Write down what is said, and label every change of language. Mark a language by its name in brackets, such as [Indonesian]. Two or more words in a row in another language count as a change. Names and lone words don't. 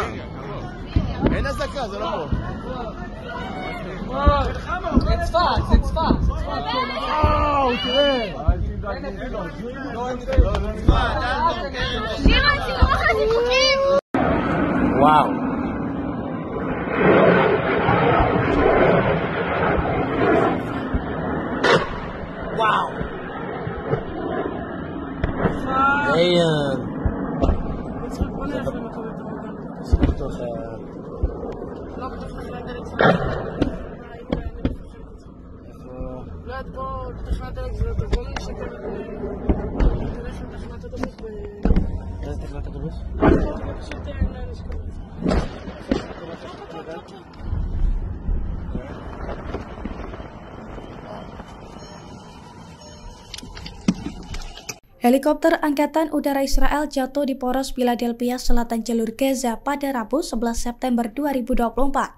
[Hebrew] אין אזעקה, זה לא פה. [English] It's fast, it's fast. [Hebrew] וואו, תראה. וואו. וואו. ליד פה, תחנת הדלק זה תבוא לי שקל תלך לתחנת הדלק איזה תחנת הדלק? פשוט אין שקל [Indonesian] Helikopter Angkatan Udara Israel jatuh di poros Philadelphia selatan jalur Gaza pada Rabu 11 September 2024.